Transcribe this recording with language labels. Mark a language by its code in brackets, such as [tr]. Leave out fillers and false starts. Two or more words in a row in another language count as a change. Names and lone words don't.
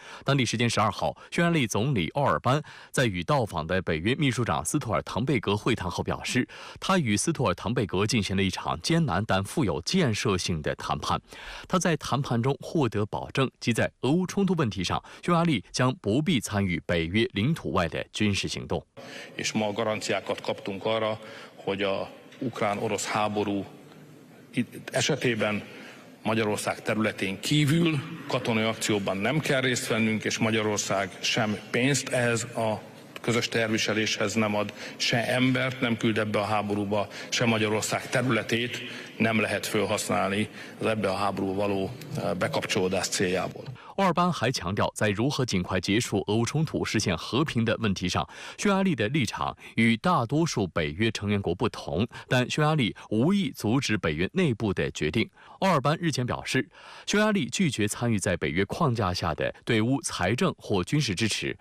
[zh] 当地时间12号，匈牙利总理奥尔班在与到访的北约秘书长斯托尔滕贝格会谈后表示，他与斯托尔滕贝格进行了一场艰难但富有建设性的谈判。他在谈判中获得保证，即在俄乌冲突问题上，匈牙利将不必参与北约领土外的军事行动。 [hu] És ma garanciákat kaptunk arra, hogy a ukrán-orosz háború esetében Magyarország területén kívül katonai akcióban nem kell részt vennünk, és Magyarország sem pénzt ehhez a közös tervviseléshez nem ad, se embert nem küld ebbe a háborúba, se Magyarország területét nem lehet felhasználni az ebbe a háborúba való bekapcsolódás céljából. [zh] 奥尔班还强调，在如何尽快结束俄乌冲突、实现和平的问题上，匈牙利的立场与大多数北约成员国不同，但匈牙利无意阻止北约内部的决定。奥尔班日前表示，匈牙利拒绝参与在北约框架下的对乌财政或军事支持。